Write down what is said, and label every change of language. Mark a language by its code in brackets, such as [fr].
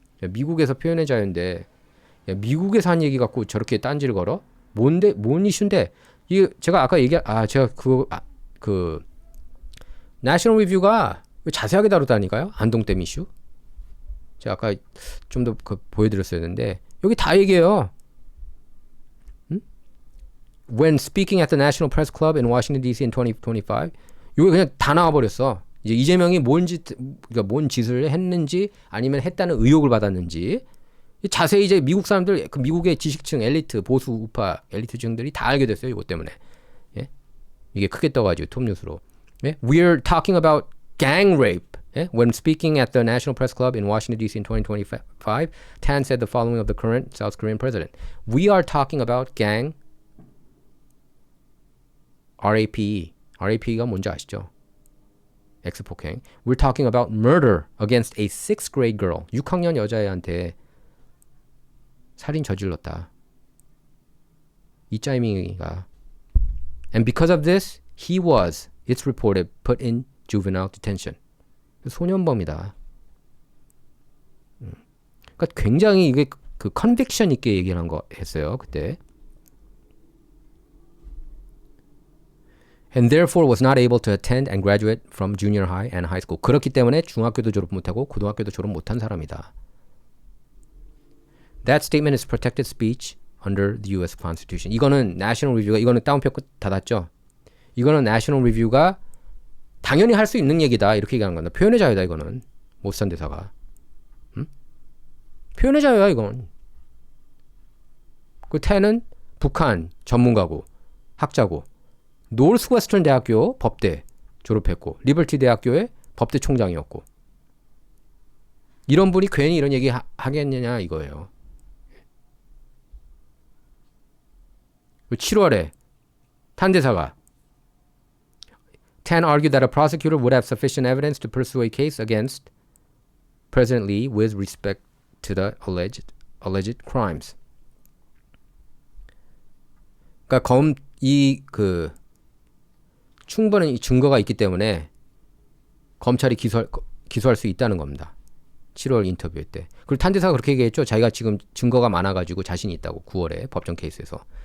[ko] 미국에서 표현의 자유인데 미국에서 한 얘기 갖고 저렇게 딴지를 걸어? 뭔 이슈인데? 이게 제가 아까 제가 그 내셔널 리뷰가 자세하게 다루다니까요. 안동댐 이슈. 제가 아까 좀 더 보여드렸어야 했는데 여기 다 얘기해요. [en] When speaking at the National Press Club in Washington D.C. in 2025 [ko] 이거 그냥 다 나와버렸어. 이제 이재명이 뭔 짓을 했는지 아니면 했다는 의혹을 받았는지 자세히 이제 미국 사람들 미국의 지식층 엘리트 보수 우파 엘리트층들이 다 알게 됐어요. 이것 때문에. 예? 이게 크게 떠가지고 톱뉴스로. 예? [en] We're talking about gang rape. [ko] 예? [en] When speaking at the National Press Club in Washington D.C. in 2025, Tan said the following of the current South Korean president. We are talking about gang RAPE. [ko] RAPE가 뭔지 아시죠? X폭행. [en] We're talking about murder against a 6th grade girl. [ko] 6학년 여자애한테 살인 저질렀다. 이 짜이밍이가. [en] And because of this, he was, it's reported, put in juvenile detention. [ko] 소년범이다. 그러니까 굉장히 이게 그 컨빅션 있게 얘기를 했어요. 그때. [en] And therefore was not able to attend and graduate from junior high and high school. [ko] 그렇기 때문에 중학교도 졸업 못하고 고등학교도 졸업 못한 사람이다. [en] That statement is protected speech under the U.S. Constitution. [ko] 이거는 National Review가 이거는 다운표 끝 닫았죠. 이거는 National Review가 당연히 할 수 있는 얘기다 이렇게 얘기하는 건데 표현의 자유다 이거는 모스탄 대사가. 표현의 자유야 이건. 그 텐은 북한 전문가고 학자고 노스웨스턴 대학교 법대 졸업했고 리버티 대학교의 법대 총장이었고 이런 분이 괜히 이런 얘기 하겠느냐 이거예요. 7월에 탄 대사가 [en] Tan argued that a prosecutor would have sufficient evidence to pursue a case against President Lee with respect to the alleged crimes. [ko] 그러니까 충분한 증거가 있기 때문에 검찰이 기소할 수 있다는 겁니다. 7월 인터뷰 때. 그리고 탄 대사가 그렇게 얘기했죠. 자기가 지금 증거가 많아가지고 자신이 있다고 9월에 법정 케이스에서.